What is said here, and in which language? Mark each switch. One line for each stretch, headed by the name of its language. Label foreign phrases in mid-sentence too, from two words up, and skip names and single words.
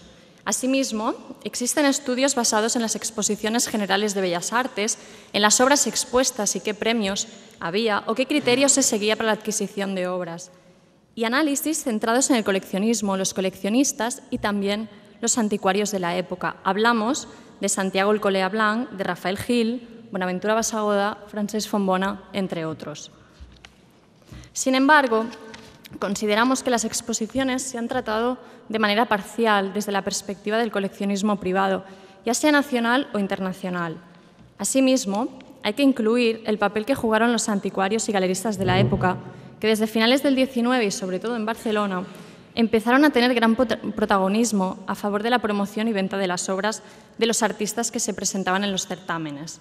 Spanish: Asimismo, existen estudios basados en las exposiciones generales de Bellas Artes, en las obras expuestas y qué premios había o qué criterios se seguía para la adquisición de obras, y análisis centrados en el coleccionismo, los coleccionistas y también los anticuarios de la época. Hablamos de Santiago Alcolea Blanc, de Rafael Gil, Bonaventura Bassagoda, Francesc Fontbona, entre otros. Sin embargo, consideramos que las exposiciones se han tratado de manera parcial desde la perspectiva del coleccionismo privado, ya sea nacional o internacional. Asimismo, hay que incluir el papel que jugaron los anticuarios y galeristas de la época, que desde finales del XIX y sobre todo en Barcelona, empezaron a tener gran protagonismo a favor de la promoción y venta de las obras de los artistas que se presentaban en los certámenes.